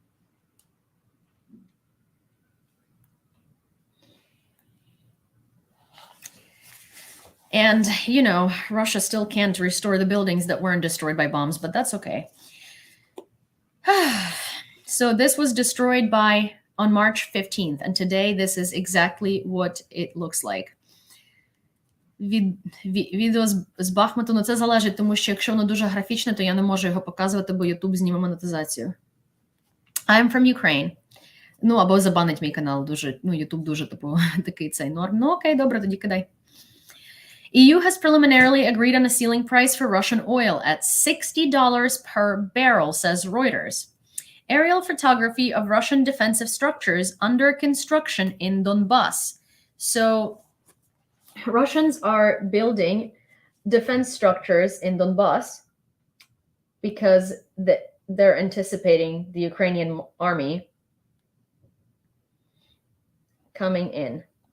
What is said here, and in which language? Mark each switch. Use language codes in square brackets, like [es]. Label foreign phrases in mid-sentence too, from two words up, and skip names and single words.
[en] And, you know, Russia still can't restore the buildings that weren't destroyed by bombs, but that's okay. So this was destroyed on March 15th, and today this is exactly what it looks like. [uk] Відео з Бахмуту, ну це залежить, тому що якщо воно дуже графічне, то я не можу його показувати, бо YouTube зніме монетизацію. [en] I'm from Ukraine. [uk] Ну, або забанить мій канал дуже, ну, YouTube дуже, типу, такий цей норм. Ну, окей, добре, тоді кидай. [en] EU has preliminarily agreed on a ceiling price for Russian oil at $60 per barrel, says Reuters. Aerial photography of Russian defensive structures under construction in Donbass. So Russians are building defense structures in Donbass because they're anticipating the Ukrainian army coming in.